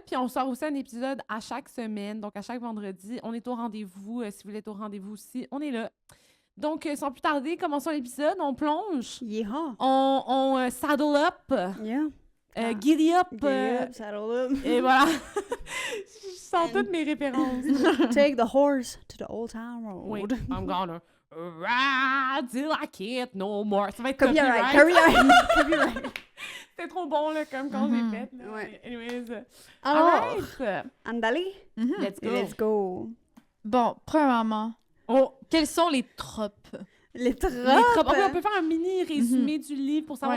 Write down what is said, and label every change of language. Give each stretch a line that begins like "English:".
French: Puis, on sort aussi un épisode à chaque semaine. Donc, à chaque vendredi, on est au rendez-vous. Si vous voulez être au rendez-vous aussi, on est là. Donc, sans plus tarder, commençons l'épisode. On plonge.
English: Yeah. On saddle up. Yeah. Giddy up. Get up, saddle up.
French: Et voilà. Je sens toutes mes références.
English: Take the horse to the old town road. Wait, I'm gonna ride till I can't no more.
French: Ça va être
English: Copyright. Copyright.
French: C'était trop bon, là, comme quand j'ai fait. Là. Ouais.
English: Anyways.
French: Alors,
English: Alright.
Spanish: andale.
English: Let's go. Let's go.
French: Bon, premièrement, Oh, quels sont les tropes? Les tropes. les tropes. Ok, on peut faire un mini résumé du livre pour savoir